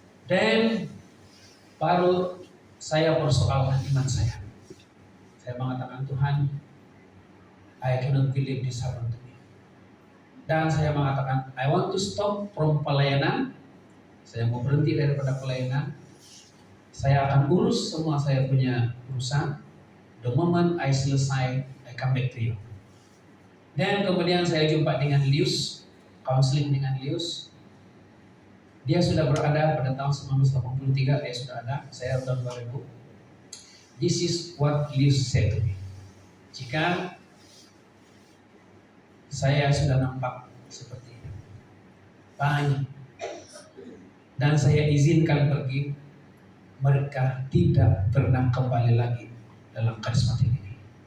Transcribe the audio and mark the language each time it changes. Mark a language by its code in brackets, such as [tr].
[ms] Dan baru saya persoalkan iman saya. Saya mengatakan Tuhan, [en] I cannot believe this happened to me. [ms] Dan saya mengatakan [en] I want to stop from pelayanan. [ms] Saya mau berhenti daripada pelayanan. Saya akan urus semua saya punya urusan. [en] The moment I selesai, I come back to you. [ms] Dan kemudian saya jumpa dengan Lius, counseling dengan Lius. Dia sudah berada pada tahun 1983, dia sudah ada, saya tahun 2000. [en] This is what Lius said to me. [ms] Jika saya sudah nampak seperti ini, banyak, dan saya izinkan pergi, mereka tidak pernah kembali lagi dalam karismatik ini.